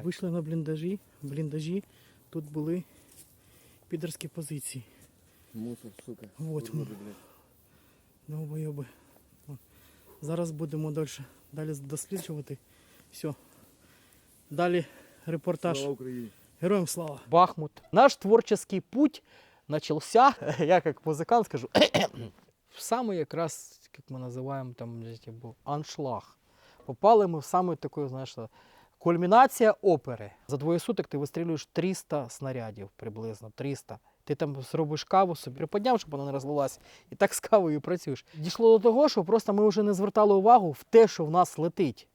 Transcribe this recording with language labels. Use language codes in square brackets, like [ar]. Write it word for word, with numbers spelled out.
[uk] Вийшли на бліндажі, бліндажі, тут були підерські позиції. Вот мы. Довбойоби. О, зараз будемо далі, далі досліджувати. Все. Далі репортаж. Героям слава! Бахмут. [ru] Наш творческий путь начался, я как музыкант скажу, в самый якраз, как мы называем там, блядь, [uk] був аншлаг. Попали ми в саме такою, знаєш, що кульмінація опери. За двоє суток ти вистрілюєш триста снарядів, приблизно триста. Ти там зробиш каву собі, приподняв, щоб вона не розлилась, і так з кавою працюєш. Дійшло до того, що просто ми вже не звертали увагу в те, що в нас летить.